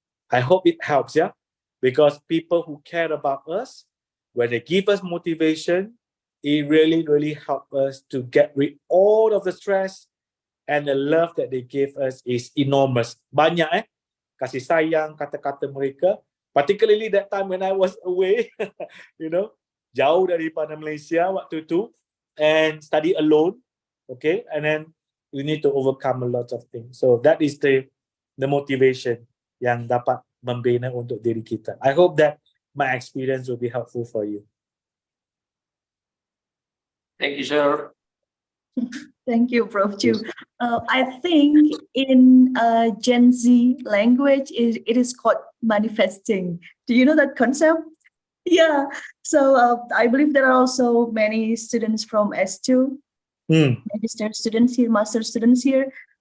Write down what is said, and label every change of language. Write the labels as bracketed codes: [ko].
[en] I hope it helps, yeah? Because people who care about us, when they give us motivation, it really, really helps us to get rid all of the stress, and the love that they give us is enormous. [ms] Banyak kasih sayang, kata-kata mereka. [en] Particularly that time when I was away, [ms] jauh daripada Malaysia waktu itu, [en] and study alone, okay? And then you need to overcome a lot of things. So that is the motivation [ms] yang dapat membina untuk diri kita. [en] I hope that my experience will be helpful for you. Thank you, sir. Thank you, Prof. Chu. I think in Gen Z language, it is called manifesting. Do you know that concept? Yeah. So I believe there are also many students from S2, magister students here, master students here.